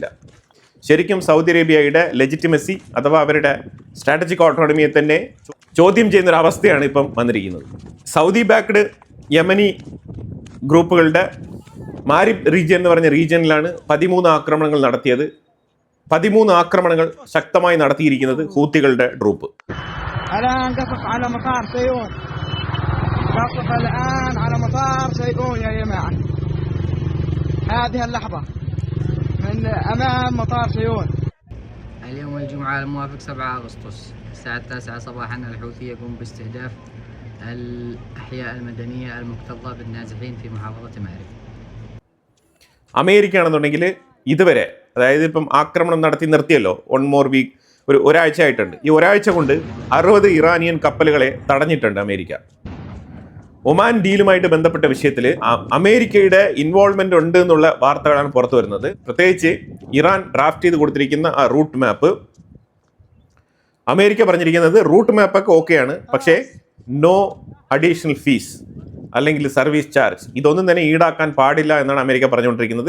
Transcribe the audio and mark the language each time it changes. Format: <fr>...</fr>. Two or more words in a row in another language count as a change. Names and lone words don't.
<ml>ശരിക്കും സൗദി അറേബ്യയുടെ ലെജിറ്റിമസി അഥവാ അവരുടെ</ml> <en>strategic autonomy</en> <ml>തന്നെ ചോദ്യം ചെയ്യുന്നൊരു അവസ്ഥയാണ് ഇപ്പം വന്നിരിക്കുന്നത്. സൗദി ബാക്ക്ഡ് യമനി ഗ്രൂപ്പുകളുടെ മാരിബ് റീജിയൻ എന്ന് പറഞ്ഞ റീജിയനിലാണ് 13 ആക്രമണങ്ങൾ നടത്തിയത്. 13 ആക്രമണങ്ങൾ ശക്തമായി നടത്തിയിരിക്കുന്നത് ഹൂത്തികളുടെ ഗ്രൂപ്പ്.</ml> <ar>اليوم الجمعة الموافق 7 أغسطس الساعة 9 صباحا الحوثي يقوم باستهداف الأحياء المدنية المكتظة بالنازحين في محافظة مأرب.</ar> <ml>അമേരിക്ക ആണെന്നുണ്ടെങ്കിൽ ഇതുവരെ, അതായത് ഇപ്പം ആക്രമണം നടത്തി നിർത്തിയല്ലോ,</ml> <en>1 more week,</en> <ml>ഒരാഴ്ച ആയിട്ടുണ്ട്. ഈ ഒരാഴ്ച കൊണ്ട് 60 ഇറാനിയൻ കപ്പലുകളെ തടഞ്ഞിട്ടുണ്ട് അമേരിക്ക. ഒമാൻ ഡീലുമായിട്ട് ബന്ധപ്പെട്ട വിഷയത്തിൽ അമേരിക്കയുടെ ഇൻവോൾവ്മെന്റ് ഉണ്ട് എന്നുള്ള വാർത്തകളാണ് പുറത്തു വരുന്നത്. പ്രത്യേകിച്ച് ഇറാൻ ഡ്രാഫ്റ്റ് ചെയ്ത് കൊടുത്തിരിക്കുന്ന ആ</ml> <en>route map,</en> <ml>അമേരിക്ക പറഞ്ഞിരിക്കുന്നത്</ml> <en>route map</en> <ml>ഓക്കെയാണ്, പക്ഷേ</ml> <en>no additional fees</en> <ml>അല്ലെങ്കിൽ</ml> <en>service charge,</en> <ml>ഇതൊന്നും തന്നെ ഈടാക്കാൻ പാടില്ല എന്നാണ് അമേരിക്ക പറഞ്ഞുകൊണ്ടിരിക്കുന്നത്.</ml>